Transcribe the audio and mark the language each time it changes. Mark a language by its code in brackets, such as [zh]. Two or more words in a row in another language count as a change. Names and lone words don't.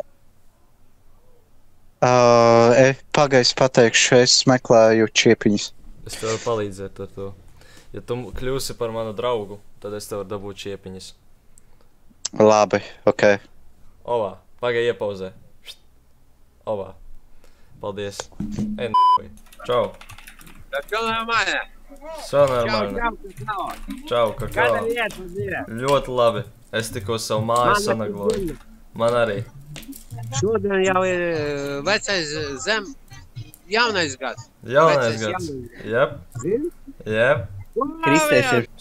[lv] Pagaids pateikšu, es meklēju čiepiņas. Es tev varu palīdzēt ar to. Ja tu kļūsi par manu draugu, tad es tev varu dabūt čiepiņas. Labi, ok. Ovā, pagai iepauzē. Ovā. Paldies. Ej, n***oj. Čau. [ru] Все нормально. Все нормально. [lv] Čau, kakao. Ļoti labi. Es tikko savu māju sanagloju. Man arī. Šodien jau ir vecais jaunais gads. Jaunais gads. Jep. Jep. Kristēši ir.